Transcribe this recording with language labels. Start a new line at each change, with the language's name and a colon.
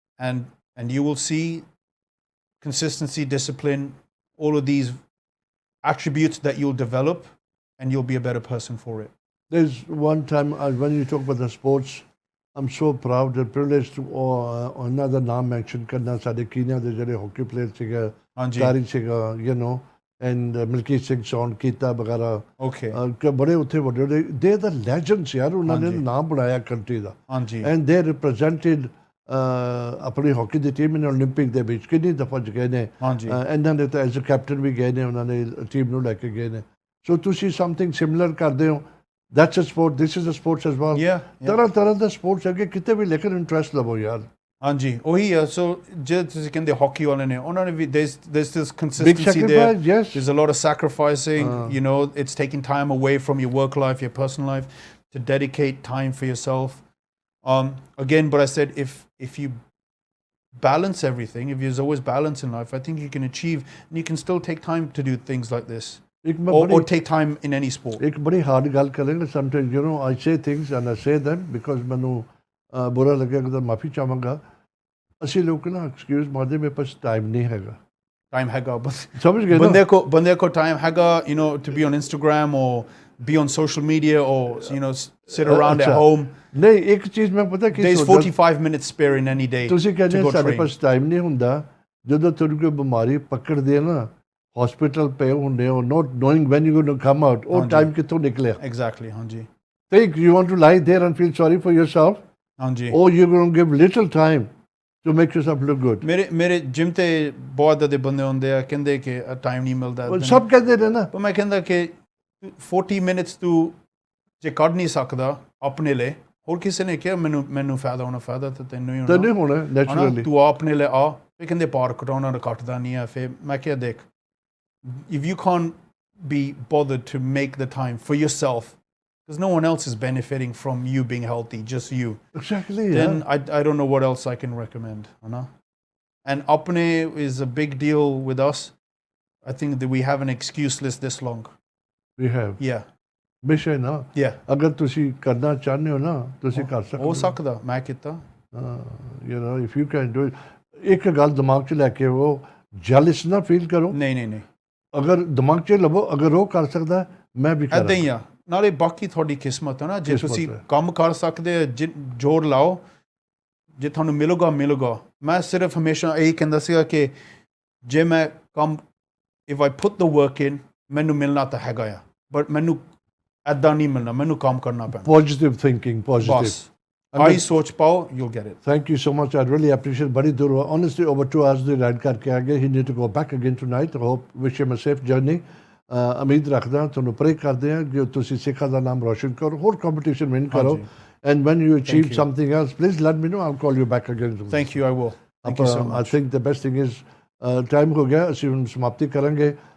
English: And you will see consistency, discipline, all of these attributes that you'll develop, and you'll be a better person for it. There's one time when you talk about the sports, I'm so proud and privileged to another
Punjabi: naam mention karna, ਸਾਡੇ ਕੀਨੀਆ ਦੇ ਜਿਹੜੇ hockey player ਸੀਗਾ, ਤਾਰੀ ਸੀਗਾ,
English: and Milkit Singh, Sean Kita ਵਗੈਰਾ। Okay.
Punjabi: ਬੜੇ ਉੱਥੇ ਵੱਡੇ
English: they are the legends
Punjabi: ਯਾਰ, ਉਹਨਾਂ ਨੇ ਨਾਮ ਬਣਾਇਆ country ਦਾ।
English: And they represented
Punjabi: ਆਪਣੀ ਹਾਕੀ ਦੀ ਟੀਮ ਨੇ ਓਲੰਪਿਕ ਦੇ ਵਿੱਚ ਕਿੰਨੀ ਦਫਾ ਗਏ ਨੇ। ਇਹਨਾਂ ਨੇ ਤਾਂ ਐਜ਼ ਅ ਕੈਪਟਨ ਵੀ ਗਏ ਨੇ, ਉਹਨਾਂ ਨੇ ਟੀਮ ਨੂੰ ਲੈ ਕੇ ਗਏ ਨੇ। ਸੋ ਤੁਸੀਂ ਸਮਥਿੰਗ ਸਿਮਿਲਰ ਕਰਦੇ ਹੋ।
English: That's a sport. This is a sports as well. Yeah.
Punjabi: ਤਰ੍ਹਾਂ ਦੇ ਸਪੋਰਟਸ ਹੈਗੇ, ਕਿਤੇ ਵੀ ਲੇਕਿਨ ਇੰਟਰਸਟ ਲਵੋ ਯਾਰ। ਹਾਂਜੀ, ਉਹੀ ਹੈ। ਸੋ ਜੇ ਤੁਸੀਂ ਕਹਿੰਦੇ ਹਾਕੀ ਵਾਲੇ ਨੇ, ਉਹਨਾਂ ਨੇ ਵੀ
English: there's this consistency there. Yes. There's a lot of sacrificing. It's taking time away from your work life, your personal life, to dedicate time for yourself. Again, but I said if you balance everything, if there's always balance in life, I think you can achieve, and you can still take time to do things like this. Or take time in any sport.
Punjabi: ਇੱਕ ਬੜੀ hard ਗੱਲ ਕਰਾਂਗੇ।
English: Sometimes I say things and I say them because
Punjabi: ਮੈਨੂੰ
Hindi: बुरा लगेगा तो माफ़ी चाहूँगा।
Punjabi: ਅਸੀਂ ਲੋਕ ਨਾ ਐਕਸਕਿਊਜ਼ ਮਾਰਦੇ ਮੇਰੇ ਪਾਸ ਟਾਈਮ ਨਹੀਂ ਹੈਗਾ। ਟਾਈਮ ਹੈਗਾ ਬਸ ਸਮਝ ਗਏ ਨਾ? ਬੰਦੇ ਕੋ ਟਾਈਮ ਹੈਗਾ,
English: you know, to be on Instagram or be on social media or, you know, sit around at home.
Punjabi: ਨਹੀਂ, ਇੱਕ ਚੀਜ਼ ਮੈਂ ਪਤਾ ਕੀ
English: There's 45 minutes spare in any day
Punjabi: ਤੁਸੀਂ ਕਹਿੰਦੇ
English: to go
Punjabi: ਸਾਡੇ
English: train.
Punjabi: ਪਾਸ ਟਾਈਮ ਨਹੀਂ ਹੁੰਦਾ। ਜਦੋਂ ਤੁਹਾਨੂੰ ਕੋਈ ਬਿਮਾਰੀ ਪਕੜਦੀ ਹੈ ਨਾ, ਹਸਪੀਟਲ ਪਏ ਹੁੰਦੇ ਹੋ,
English: not knowing when you're going to come out,
Punjabi: ਉਹ ਟਾਈਮ ਕਿੱਥੋਂ ਨਿਕਲਿਆ?
English: Exactly,
Punjabi: ਹਾਂਜੀ। Think you want to lie there and feel sorry for yourself? ਹਾਂਜੀ। Or you're going to give little time to make yourself look good? ਮੇਰੇ gym ਤੇ ਬਹੁਤ ਦੇ ਬੰਦੇ ਹੁੰਦੇ ਆ, ਕਹਿੰਦੇ ਕਿ ਟਾਈਮ ਨਹੀਂ ਮਿਲਦਾ। ਸਭ ਕਹਿੰਦੇ ਨੇ ਨਾ। ਪਰ ਮੈਂ ਕਹਿੰਦਾ ਕਿ 40 ਮਿੰਟਸ ਤੂੰ ਜੇ ਕੱਢ ਨਹੀਂ ਸਕਦਾ ਆਪਣੇ ਲਈ, ਹੋਰ ਕਿਸੇ ਨੇ ਕਿਹਾ ਮੈਨੂੰ ਫਾਇਦਾ ਹੋਣਾ, ਫਾਇਦਾ ਤਾਂ ਤੈਨੂੰ ਹੀ ਹੋਣਾ ਨੈਚੁਰਲੀ। ਤੂੰ ਆਪਣੇ ਲਈ ਆ। ਇਹ ਕਹਿੰਦੇ ਪਾਰ ਕਟਾਉਣਾ ਕੱਟਦਾ ਨਹੀਂ ਆ। ਫਿਰ ਮੈਂ ਕਿਹਾ ਦੇਖ,
English: if you can't be bothered to make the time for yourself, because no one else is benefiting from you being healthy, just you. Exactly. Then I don't know what else I can recommend. And apne is a big deal with us. I think that we have an excuse list this long. We have. Yeah.
Punjabi: ਬਿਸ਼ੇ ਨਾ।
English: Yeah.
Punjabi: ਅਗਰ ਤੁਸੀਂ ਕਰਨਾ ਚਾਹੁੰਦੇ ਹੋ ਨਾ, ਤੁਸੀਂ ਕਰ ਸਕਦੇ ਹੋ ਸਕਦਾ। ਮੈਂ ਕੀਤਾ।
English: You know, if you can do it.
Punjabi: ਇੱਕ ਗੱਲ ਦਿਮਾਗ 'ਚ ਲੈ ਕੇ ਉਹ ਜੈਲਸ ਨਾ ਫੀਲ ਕਰੋ। ਨਹੀਂ। ਅਗਰ ਦਿਮਾਗ 'ਚ ਲਵੋ, ਅਗਰ ਉਹ ਕਰ ਸਕਦਾ ਮੈਂ ਵੀ ਕਰਾਂ। ਇੱਦਾਂ ਹੀ ਆ। ਨਾਲੇ ਬਾਕੀ ਤੁਹਾਡੀ ਕਿਸਮਤ ਹੈ ਨਾ, ਜੇ ਤੁਸੀਂ ਕੰਮ ਕਰ ਸਕਦੇ, ਜ਼ੋਰ ਲਾਓ, ਜੇ ਤੁਹਾਨੂੰ ਮਿਲੂਗਾ। ਮੈਂ ਸਿਰਫ ਹਮੇਸ਼ਾ ਇਹੀ ਕਹਿੰਦਾ ਸੀਗਾ ਕਿ ਜੇ ਮੈਂ ਕੰਮ,
English: if I put the work in,
Punjabi: ਮੈਨੂੰ ਮਿਲਣਾ ਤਾਂ ਹੈਗਾ ਆ, ਬਟ ਮੈਨੂੰ ਇੱਦਾਂ ਨਹੀਂ ਮਿਲਣਾ, ਮੈਨੂੰ ਕੰਮ ਕਰਨਾ ਪੈਣਾ। ਪੋਜ਼ਿਟਿਵ ਥਿੰਕਿੰਗ, ਪੋਜ਼ਿਟਿਵ ਆਈ ਸੋਚ ਪਾਓ,
English: you'll get it. Thank you so much. I really appreciate.
Hindi: बड़ी दूर हुआ,
English: honestly over 2 hours
Punjabi: ਦੀ ਰਾਈਡ ਕਰਕੇ ਆ ਗਏ।
English: He need to go back again tonight. I hope wish him a safe journey.
Punjabi: ਉਮੀਦ ਰੱਖਦਾ, ਤੁਹਾਨੂੰ ਪ੍ਰੇ ਕਰਦੇ ਹਾਂ ਕਿ ਤੁਸੀਂ ਸਿੱਖਾਂ ਦਾ ਨਾਮ ਰੋਸ਼ਨ ਕਰੋ, ਹੋਰ ਕੰਪੀਟੀਸ਼ਨ ਵਿਨ ਕਰੋ।
English: And when you achieve something else, please let me know. I'll call you back again. Thank you, I will. Thank you so much. I think the best thing is time
Punjabi: ਹੋ ਗਿਆ, ਅਸੀਂ ਹੁਣ ਸਮਾਪਤੀ ਕਰਾਂਗੇ।